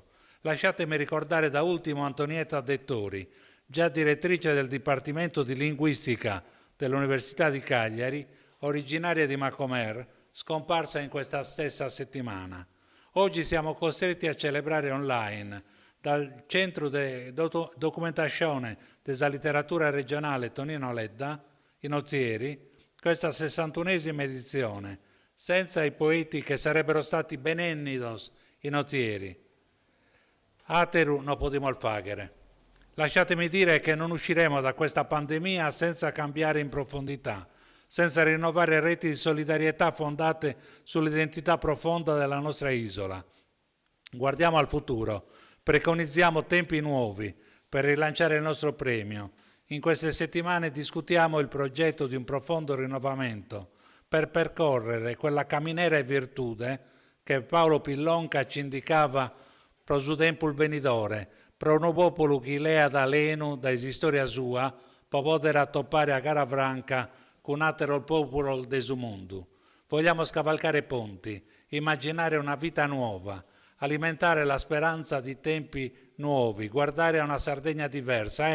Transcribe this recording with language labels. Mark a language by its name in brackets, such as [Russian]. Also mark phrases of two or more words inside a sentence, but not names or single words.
[Italian] Lasciatemi ricordare da ultimo Antonietta Dettori, già direttrice del Dipartimento di Linguistica dell'Università di Cagliari, originaria di Macomer, scomparsa in questa stessa settimana. Oggi siamo costretti a celebrare online dal Centro de Documentazione della Letteratura Regionale Tonino Ledda, in Ozieri, questa 61esima edizione, senza i poeti che sarebbero stati benennidos in Ozieri. [Sardinian] Ateru no podimos fagere. [Italian] Lasciatemi dire che non usciremo da questa pandemia senza cambiare in profondità, senza rinnovare reti di solidarietà fondate sull'identità profonda della nostra isola. Guardiamo al futuro, preconizziamo tempi nuovi per rilanciare il nostro premio. In queste settimane discutiamo il progetto di un profondo rinnovamento per percorrere quella [Sardinian] camminera e virtude [Italian] che Paolo Pillonca ci indicava [Sardinian] prosudempul venidore, pro un popolo chi lea da lenu, da esistoria sua, può poter toppare a gara franca con atero il popolo de su mondo. [Italian] Vogliamo scavalcare ponti, immaginare una vita nuova, alimentare la speranza di tempi nuovi, guardare a una Sardegna diversa.